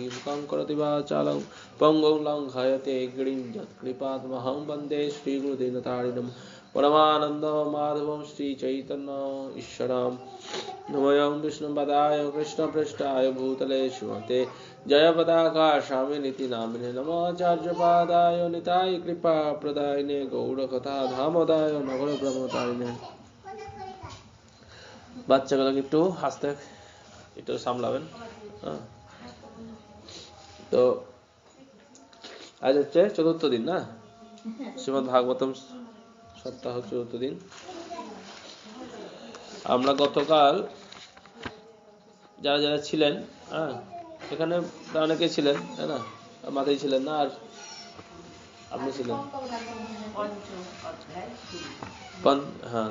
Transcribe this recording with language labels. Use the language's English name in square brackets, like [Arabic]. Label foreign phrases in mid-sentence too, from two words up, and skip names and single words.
[Sanskrit] मुखं करोति वाचालं पङ्गुं लङ्घयते गिरिं यत्कृपातमहं वन्दे श्रीगुरुदीनतारिणं परमानन्द माधवं श्रीचैतन्य ईश्वरं। नमोऽयं विष्णुपदाय कृष्णप्रेष्ठाय भूतले श्रीमते जयपताका स्वामिनिति नामिने नमाचार्यपादाय निताय कृपा प्रदायिने गौरकथा धामोदाय नगर ब्रह्मचारिणे। [Bangla] বাচ্চাগুলোকে একটু হাসতে একটু সামলাবেন। তো আজ হচ্ছে চতুর্থ দিন না, শ্রীমদ্ ভাগবতম সপ্তাহ চতুর্থ দিন। আমরা গতকাল যারা যারা ছিলেন এখানে অনেকে ছিলেন তাই না, মাথায় ছিলেন না, আর আপনি ছিলেন হ্যাঁ।